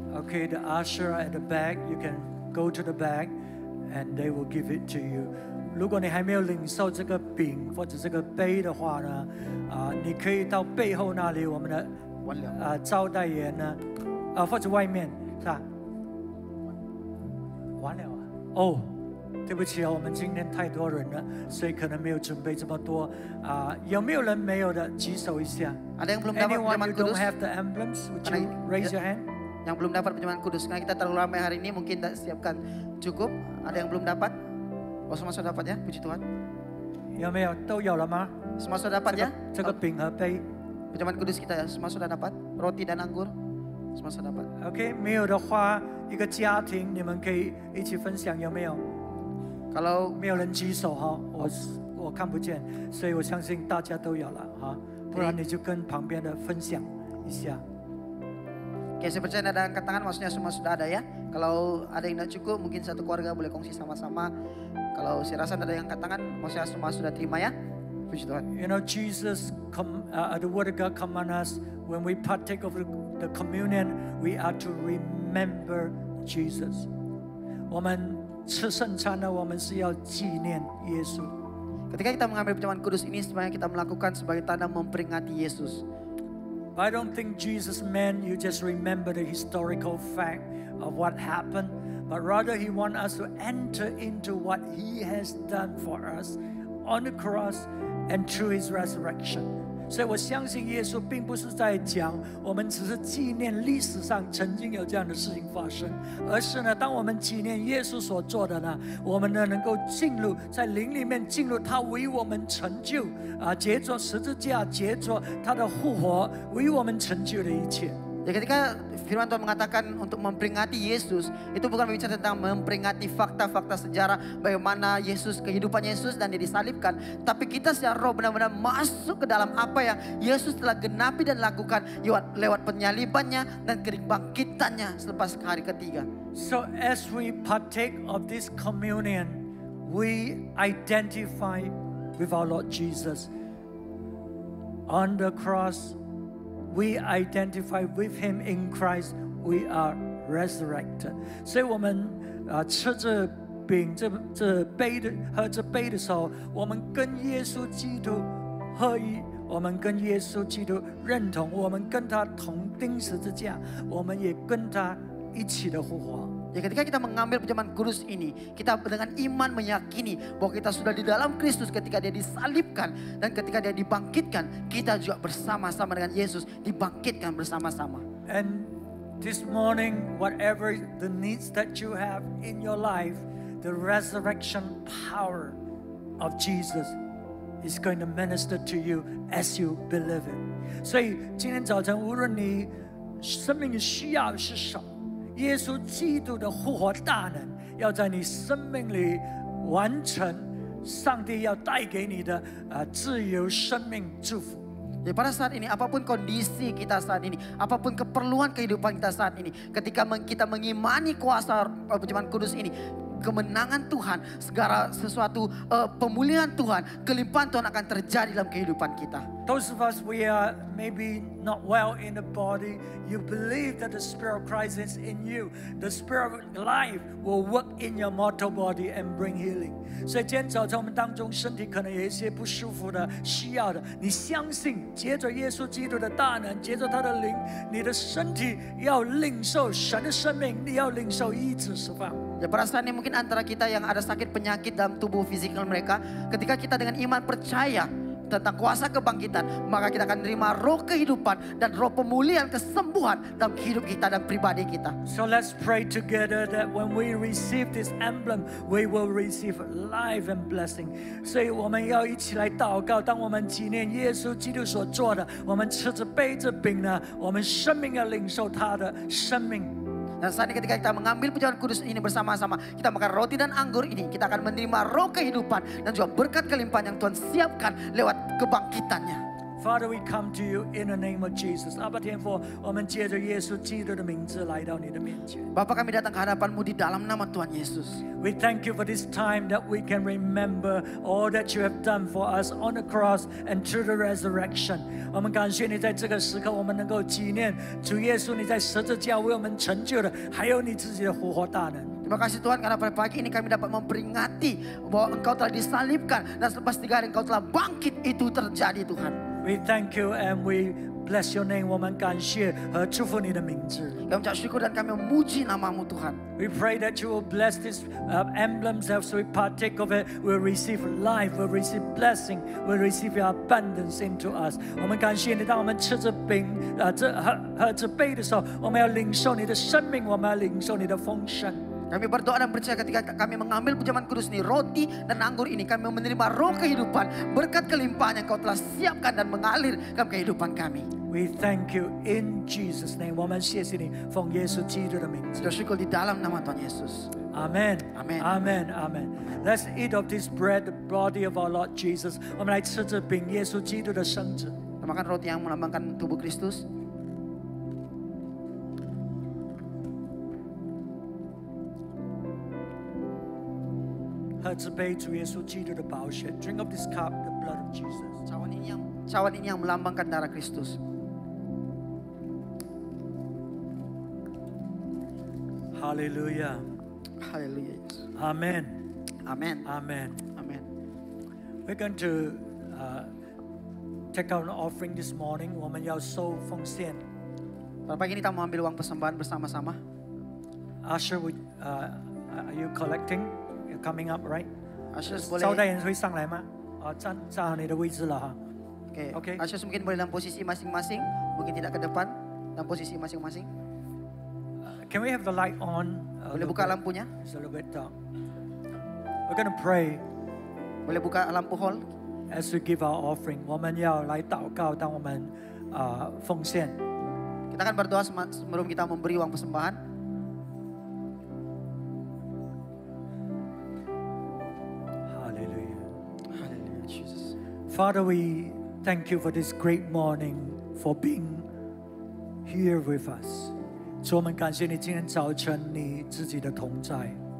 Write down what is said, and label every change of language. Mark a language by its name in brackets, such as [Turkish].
[English] Okay, the usher at the back, you can go to the back and they will give it to you. [Chinese] 如果你还没有领受这个饼或者这个杯的话呢，你可以到背后那里，我们的招待员呢，或者外面是吧？完了啊！哦，对不起啊，我们今天太多人了，所以可能没有准备这么多有没有人没有的？举手一下。 [Malay] Ada yang belum dapat [English] Anyone [Malay] pejaman [English] who don't [Malay] kudus? [English] have the emblems, would you raise your hand? [Malay] Yang belum dapat perjamuan kudus. Karena kita terlalu ramai hari ini mungkin tak siapkan cukup. Ada yang belum dapat? Oh semua sudah dapat ya, puji Tuhan. [Chinese] 有没有？都有了吗？ [Malay] Semua sudah dapat ya? [Chinese] 这个饼和杯 [Malay] Perjamuan kudus kita ya, semua sudah dapat. Roti dan anggur, semua sudah dapat. [Chinese] ，OK， 没有的话，一个家庭你们可以一起分享，有没有？ [Malay] Kalau [Chinese] 没有人举手哈，我看不见，所以我相信大家都有了哈，不然你就跟旁边的分享一下。 [Malay] Oke, saya percaya ada angkat tangan, maksudnya semua sudah ada ya. Kalau ada yang tidak cukup, mungkin satu keluarga boleh kongsi sama-sama. Kalau saya rasa ada yang angkat tangan, maksudnya semua sudah terima ya. Puji Tuhan. [English] You know, Jesus, the Word of God command us when we partake of the communion, we are to remember Jesus. [Chinese] 我们吃圣餐呢，我们是要纪念耶稣。 [Malay] Ketika kita mengambil perjamuan kudus ini, sebenarnya kita melakukan sebagai tanda memperingati Yesus. [English] I don't think Jesus meant you just remember the historical fact of what happened, but rather He wants us to enter into what He has done for us on the cross and through His resurrection. [Chinese] 所以我相信耶稣并不是在讲我们只是纪念历史上曾经有这样的事情发生，而是呢，当我们纪念耶稣所做的呢，我们呢能够进入在灵里面进入他为我们成就结着十字架，结着他的复活，为我们成就的一切。 [Malay] Jadi ketika firman Tuhan mengatakan untuk memperingati Yesus, itu bukan berbicara tentang memperingati fakta-fakta sejarah bagaimana Yesus, kehidupan Yesus dan dia disalibkan. Tapi kita secara roh benar-benar masuk ke dalam apa yang Yesus telah genapi dan lakukan lewat penyalibannya dan kebangkitannya selepas hari ketiga. [English] So as we partake of this communion, we identify with our Lord Jesus on the cross. We identify with Him in Christ. We are resurrected. [Chinese] 所以我们吃这饼、这杯的喝这杯的时候，我们跟耶稣基督合一，我们跟耶稣基督认同，我们跟他同钉十字架，我们也跟他一起的复活。 [Malay] Ya ketika kita mengambil perjamuan kudus ini, kita dengan iman meyakini bahwa kita sudah di dalam Kristus ketika dia disalibkan dan ketika dia dibangkitkan, kita juga bersama-sama dengan Yesus dibangkitkan bersama-sama. [English] And this morning, whatever the needs that you have in your life, the resurrection power of Jesus is going to minister to you as you believe it. [Chinese] 所以今天早晨，无论你生命的需要是什么，耶稣基督的复活大能要在你生命里完成，上帝要带给你的自由生命祝福。 [Malay] Jadi pada saat ini apapun kondisi kita saat ini, apapun keperluan kehidupan kita saat ini, ketika kita mengimani kuasa perjamuan kudus ini, kemenangan Tuhan, segala sesuatu pemulihan Tuhan, kelimpahan Tuhan akan terjadi dalam kehidupan kita. [English] Those of us we are maybe not well in the body, you believe that the Spirit of Christ is in you. The Spirit of life will work in your mortal body and bring healing. [Chinese] 所以今天早晨我们当中身体可能有一些不舒服的、需要的，你相信，接着耶稣基督的大能，接着他的灵，你的身体要领受神的生命，你要领受医治释放。 [Malay] Ya pada saat ini mungkin antara kita yang ada sakit penyakit dalam tubuh fisikal mereka, ketika kita dengan iman percaya tentang kuasa kebangkitan, maka kita akan menerima roh kehidupan dan roh pemulihan, kesembuhan dalam hidup kita dan pribadi kita. [English] So let's pray together that when we receive this emblem, we will receive life and blessing. [Chinese] 所以我们要一起来祷告，当我们纪念耶稣基督所做的，我们吃着杯着饼呢，我们生命要领受他的生命。 [Malay] Dan saat ini ketika kita mengambil perjamuan kudus ini bersama-sama, kita makan roti dan anggur ini, kita akan menerima roh kehidupan dan juga berkat kelimpahan yang Tuhan siapkan lewat kebangkitannya. [English] Father, we come to you in the name of Jesus. [Chinese] 阿爸天父，我们借着耶稣基督的名字来到你的面前。 [Malay] Bapa kami datang ke hadapan-Mu di dalam nama Tuhan Yesus. [English] We thank you for this time that we can remember all that you have done for us on the cross and through the resurrection. [Chinese] 我们感谢你在这个时刻，我们能够纪念主耶稣你在十字架为我们成就的，还有你自己的复活大能。 [Malay] Terima kasih Tuhan karena pada pagi ini kami dapat memperingati bahwa Engkau telah disalibkan dan selepas 3 hari Engkau telah bangkit, itu terjadi Tuhan. [English] We thank you and we bless your name， [Chinese] 我们感谢和祝福你的名字。 [Malay] Kami ucap syukur dan kami memuji namamu Tuhan. [English] We pray that you will bless these emblems as we partake of it. We'll receive life, we'll receive blessing, we'll receive your abundance into us. [Chinese] 我们感谢你，当我们吃着饼，喝着杯的时候，我们要领受你的生命，我们要领受你的丰盛。 [Malay] Kami berdoa dan percaya ketika kami mengambil pujaman kudus ini, roti dan anggur ini, kami menerima roh kehidupan, berkat kelimpahan yang kau telah siapkan dan mengalir dalam kehidupan kami. [English] We thank you in Jesus' name. [Chinese] 我们谢谢你，奉耶稣基督的名字。 [Malay] Sudah syukur di dalam nama Tuhan Yesus. [English] Amen. Amen. Amen. Amen. Let's eat of this bread, the body of our Lord Jesus. [Chinese] 我们来吃这饼，耶稣基督的身子。 [Malay] Kita makan roti yang melambangkan tubuh Kristus. [Chinese] 喝这杯主耶稣基督的宝血。 [English] Drink of this cup, the blood of Jesus. [Malay] Cawan ini yang melambangkan darah Kristus. [English] Hallelujah. [Malay] Haleluya Yesus. [English] Amen. [Malay] Amin. [English] Amen. [Malay] Amin. [English] We're going to take out an offering this morning. [Chinese] 我们要收奉献。 [Malay] Pada pagi ini kita mau ambil uang persembahan bersama-sama. [English] Usher, are you collecting? You're coming up, right? [Malay] Asyus [Chinese] 招待 [Malay] boleh. [Chinese] 人会上来吗？站好你的位置了哈。 [Malay] Oke. Oke. Asyus mungkin boleh dalam posisi masing-masing, mungkin tidak ke depan, dalam posisi masing-masing. [English] Can we have the light on? [Malay] Boleh buka lampunya? [English] It's a little bit dark. We're going to pray [Malay] Boleh buka lampu hall. [English] as we give our offering. [Chinese] 我们要来祷告，当我们奉献。 [Malay] Kita akan berdoa sebelum kita memberi uang persembahan. [English] Hallelujah. [Malay] Haleluya Jesus. [English] Father, we thank you for this great morning, for being here with us. [Chinese] 主，我们感谢你今天早晨你自己的同在。